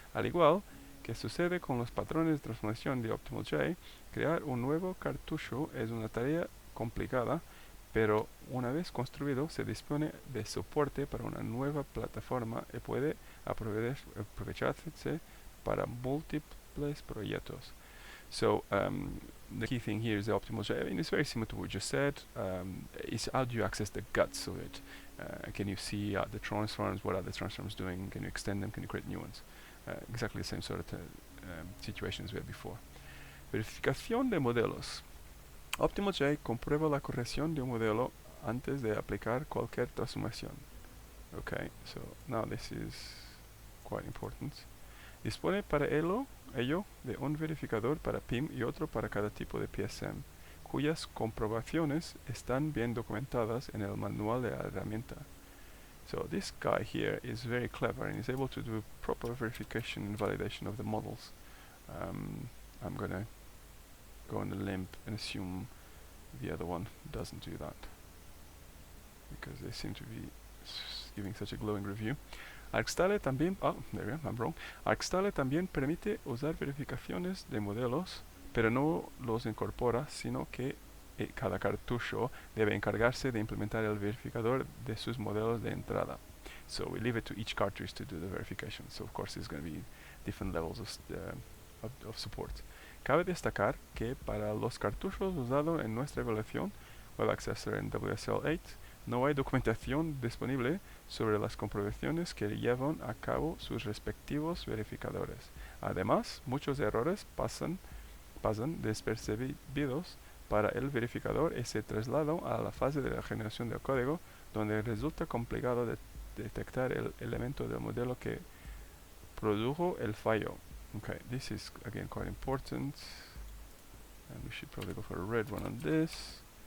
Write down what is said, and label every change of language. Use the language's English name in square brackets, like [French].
[Spanish] Al igual que sucede con los patrones de transformación de OptimalJ, crear un nuevo cartucho es una tarea complicada, pero una vez construido se dispone de soporte para una nueva plataforma y puede aprovecharse para múltiples proyectos. [English] So the key thing here is the OptimalJ. I mean, it's very similar to what we just said. Is how do you access the guts of it? Can you see the transforms? What are the transforms doing? Can you extend them? Can you create new ones? Exactly the same sort of situations we had before. [Spanish] Verificación de modelos. OptimalJ comprueba la corrección de un modelo antes de aplicar cualquier transformación. [English] Okay, so now this is quite important. [Spanish] Dispone para ello de un verificador para PIM y otro para cada tipo de PSM, cuyas comprobaciones están bien documentadas en el manual de la herramienta. [English] So this guy here is very clever and is able to do proper verification and validation of the models. I'm gonna go on a limb and assume the other one doesn't do that, because they seem to be giving such a glowing review. [Spanish] ArcStyler también, [English] I'm wrong. [Spanish] ArcStyler también permite usar verificaciones de modelos, pero no los incorpora, sino que cada cartucho debe encargarse de implementar el verificador de sus modelos de entrada. [English] So we leave it to each cartridge to do the verification. So of course there's going to be different levels of support. [Spanish] Cabe destacar que para los cartuchos usados en nuestra evaluación, Web Accessor en WSL8, no hay documentación disponible sobre las comprobaciones que llevan a cabo sus respectivos verificadores. Además, muchos errores pasan despercibidos para el verificador y se trasladan a la fase de la generación del código, donde resulta complicado detectar el elemento del modelo que produjo el fallo. [English] Okay, this is again quite important, and we should probably go for a red one on this.